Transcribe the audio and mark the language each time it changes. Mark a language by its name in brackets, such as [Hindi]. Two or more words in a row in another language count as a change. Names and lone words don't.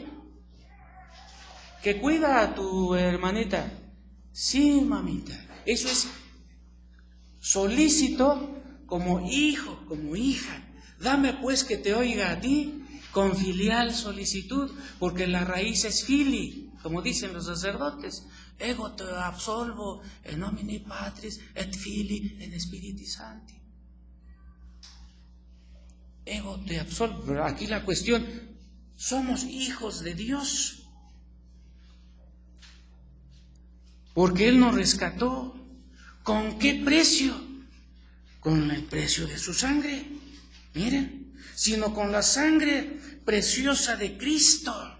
[Spanish] Que cuida a tu hermanita. Sí, mamita, eso es solícito como hijo, como hija. Dame pues que te oiga a ti con filial solicitud, porque la raíz es fili, como dicen los sacerdotes. [Latin] Ego te absolvo en nomine Patris et Filii et Spiritus Sancti. Ego te absolvo. [Spanish] Pero aquí la cuestión, somos hijos de Dios, porque Él nos rescató. ¿Con qué precio? Con el precio de su sangre. Miren, sino con la sangre preciosa de Cristo.